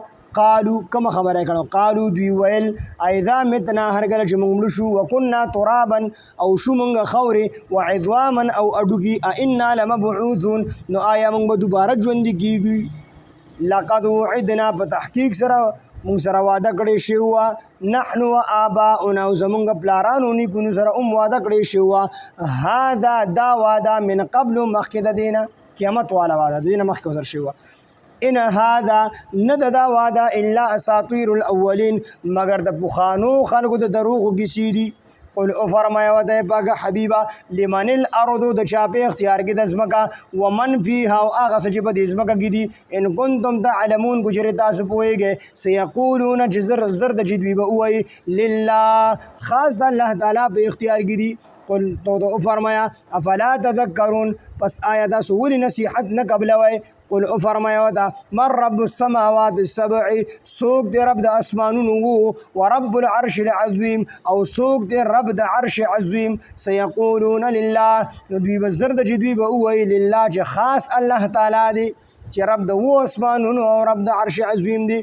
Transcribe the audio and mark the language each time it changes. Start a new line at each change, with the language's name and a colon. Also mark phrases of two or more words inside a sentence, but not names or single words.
Pashto: قالو کومه خبره یې کړې، قالو دوی ویل
Arabic: اذا متنا،
Pashto: هر کله چې موږ مړه شو،
Arabic: وکنا ترابا
Pashto: او شو موږ خاورې، وعظاما او اډوکي،
Arabic: ائنا لمبعوثون،
Pashto: نو آیا موږ به دوباره ژوندي کېږو؟
Arabic: لقد وعدنا،
Pashto: په تحقیق سره موږ سره وعده کړې شوې وه،
Arabic: نحن و آباؤنا،
Pashto: او زمونږ پلارانو نیکونو سره هم وعده کړې شوې وه. هذا دا وعده
Arabic: من قبل
Pashto: مخکې د دې نه، قیامت والا وعده د دې نه مخکې ورسره شوې وه. ان هذا نه د دا وعده
Arabic: الا اساطیر الاولین،
Pashto: مگر د پخوانو خلکو د دروغو کیسې دي. قل او فرمایه ورته پاکه حبیبه
Arabic: لمن الارض،
Pashto: د چا په اختیار کې د ځمکه،
Arabic: ومن فیها،
Pashto: او هغه څه چې په دې ځمکه کې دي.
Arabic: ان کنتم تعلمون،
Pashto: کو چېرې تاسو پوهیږئ. سیقولون چې زر د چې دوی به ووایي لله، خاص د الله تعالی په اختیار کې دي. قل تو فرمایا
Arabic: افلا تذکرون،
Pashto: پس آیا تاسو ولې نصیحت نه قبلوئ؟ قل او فرمایا ورته
Arabic: من رب السماوات السبع،
Pashto: څوک دی رب د اسمانونو وو،
Arabic: ورب العرش العظیم،
Pashto: او څوک دی رب د عرش عظیم. سیقولون لله، نو دوی به زر د چې دوی به ووایي لله، چې خاص الله تعالی دی چې رب د وو اسمانونو او رب د عرش عظیم دی.